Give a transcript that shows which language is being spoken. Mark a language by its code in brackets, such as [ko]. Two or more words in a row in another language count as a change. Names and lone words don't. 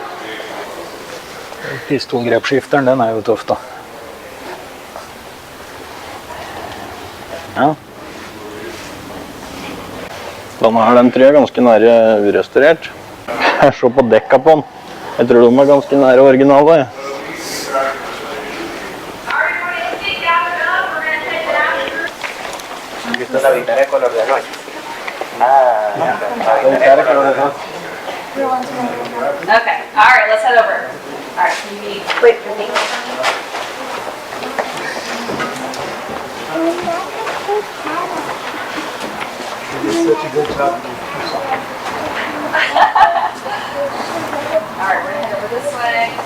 [no] Pistolgrepskifteren, den er jo tøff da. Ja. Den her, den tror jeg er ganske nære urestaurert. Jeg ser på dekka på den. Jeg tror de er ganske nære originale. [es] La ventana color de noche. [en] Okay, all right, let's head over. All right, can you wait for me? All right, we're gonna head over this way.